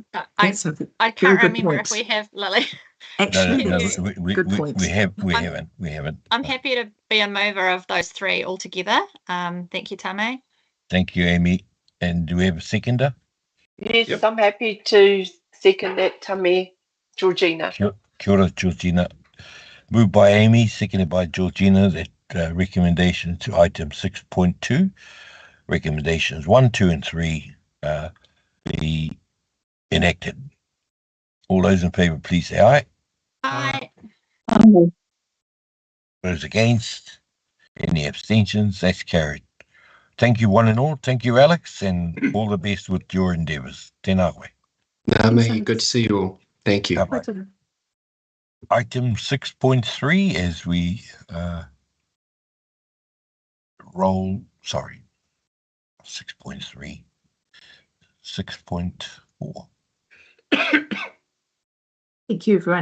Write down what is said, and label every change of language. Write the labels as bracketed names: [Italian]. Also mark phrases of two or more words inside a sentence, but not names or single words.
[English] But I can't remember if we have, Lily. Actually, good point. We haven't. I'm happy to be a mover of those three altogether. Thank you, Tame. Thank you, Amy. And do we have a seconder? Yes, yep. I'm happy to second that, Tame. Georgina. [Māori] Kia ora, Georgina. [English] Moved by Amy, seconded by Georgina, that recommendation to item 6.2, recommendations 1, 2, and 3 be enacted. All those in favour, please say aye. Aye. Those against? Any abstentions? That's carried. Thank you, one and all. Thank you, Alex, and all the best with your endeavours. [Māori] Tēnā koe. Ngā mihi, [English] good to see you all. Thank you. Item 6.3, as we roll, sorry, 6.3, 6.4. Thank you, everyone.